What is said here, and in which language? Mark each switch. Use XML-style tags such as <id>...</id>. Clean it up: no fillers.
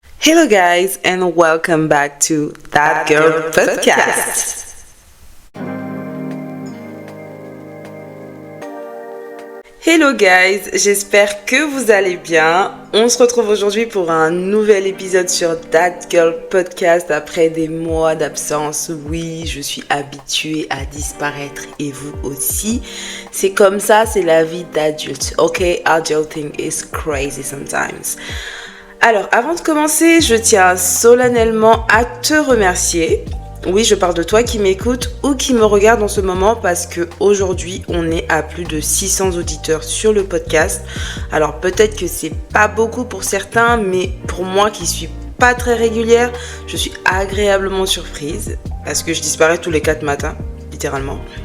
<en>Hello guys and welcome back to That Girl Podcast. Hello guys,</en> <fr>j'espère que vous allez bien. On se retrouve aujourd'hui pour un nouvel épisode sur That Girl Podcast après des mois d'absence. Oui, je suis habituée à disparaître et vous aussi. C'est comme ça, c'est la vie d'adulte.</fr> <en>Ok, adulting is crazy sometimes.</en> <fr>Alors, avant de commencer, je tiens solennellement à te remercier. Oui, je parle de toi qui m'écoute ou qui me regarde en ce moment parce qu'aujourd'hui, on est à plus de 600 auditeurs sur le podcast. Alors, peut-être que c'est pas beaucoup pour certains, mais pour moi qui suis pas très régulière, je suis agréablement surprise parce que je disparais tous les 4 matins, littéralement.</fr>